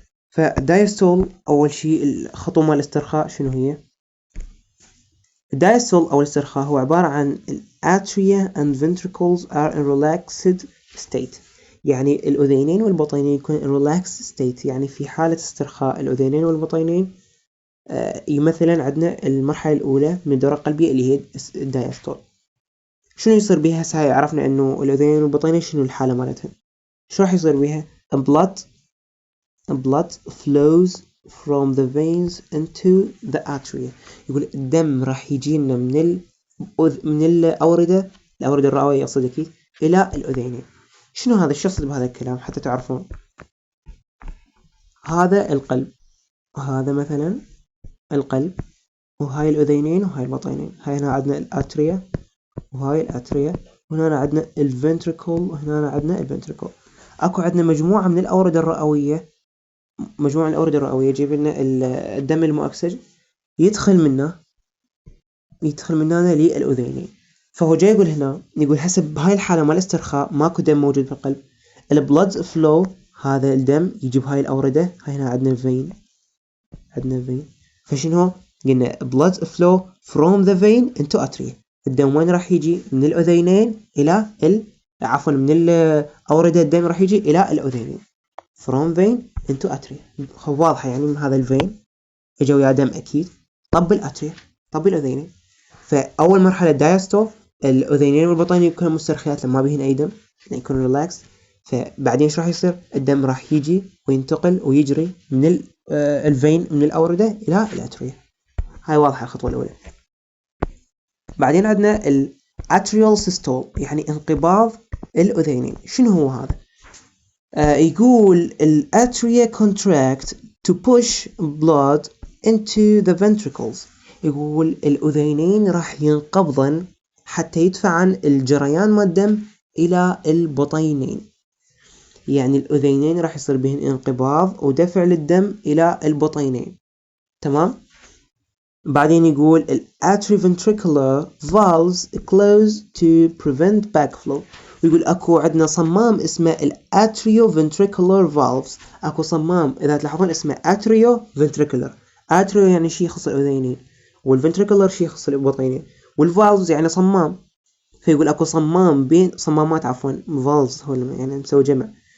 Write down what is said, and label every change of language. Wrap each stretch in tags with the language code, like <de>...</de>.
<ar>فالدايستول أول شيء الخطوة مال الاسترخاء شنو هي؟ الدايستول أو الاسترخاء هو عبارة عن</ar> <en>atria and ventricles are in relaxed state،</en> <ar>يعني الأذينين والبطينين يكون</ar> <en>in relaxed state،</en> <ar>يعني في حالة استرخاء الأذينين والبطينين. مثلا عندنا المرحلة الأولى من الدورة القلبية اللي هي الدايستول. شنو يصير بها؟ هسه عرفنا إنه الأذينين والبطينين شنو الحالة مالتهم. شو راح يصير بها؟</ar> <en>blood flows from the veins into the atria.</en> <ar>يقول الدم راح يجينا من الأوردة الرئوية أقصد أكيد إلى الأذينين. شنو هذا؟ شو يقصد بهذا الكلام حتى تعرفون؟ هذا القلب، هذا مثلا القلب، وهاي الأذينين وهاي البطينين. هاي هنا عندنا الأتريا وهاي الأتريا، وهنا عندنا الفنتريكل وهنا عندنا الفنتريكل. أكو عندنا مجموعة من الأوردة الرئوية، مجموعة من الأوردة الرئوية يجيب لنا الدم المؤكسج يدخل مننا للأذينين. فهو جاي يقول هنا، يقول حسب هاي الحالة مال الاسترخاء ماكو دم موجود في القلب. البلد فلو هذا الدم يجيب هاي الأوردة. هاي هنا عندنا الفين، فشنو قلنا؟</ar> <en>blood flow from the vein into atria.</en> <ar>الدم وين راح يجي؟ من الأذينين إلى عفوا من الأوردة الدم راح يجي إلى الأذينين.</ar> <en>from vein into atria.</en> <ar>واضحة يعني من هذا الفين اجوا يا دم أكيد طب الأتريا طب الأذينين. فأول مرحلة دايستول الأذينين والبطين يكونوا مسترخيات لما بيهن أي دم يكونوا ريلاكس. فبعدين شو راح يصير؟ الدم راح يجي وينتقل ويجري من الفين من الأوردة إلى الأتريا. هاي واضحة الخطوة الأولى. بعدين عندنا الأتريال سيستول يعني انقباض الأذينين. شنو هو هذا؟ يقول الأتريا</ar> <en>contract to push blood into the ventricles.</en> <ar>يقول الأذينين راح ينقبضن حتى يدفعن الجريان مال الدم إلى البطينين. يعني الأذينين راح يصير بهن انقباض ودفع للدم إلى البطينين. تمام؟ بعدين يقول ال</ar> <en>atrioventricular valves close to prevent backflow.</en> <ar>ويقول اكو عندنا صمام اسمه ال atrioventricular valves. اكو صمام اذا تلاحظون اسمه atrioventricular. atrio يعني شيء يخص الأذينين، والventricular شيء يخص البطينين، والvalves يعني صمام. فيقول اكو صمام بين صمامات عفوا valves هو يعني مسوي جمع.</ar>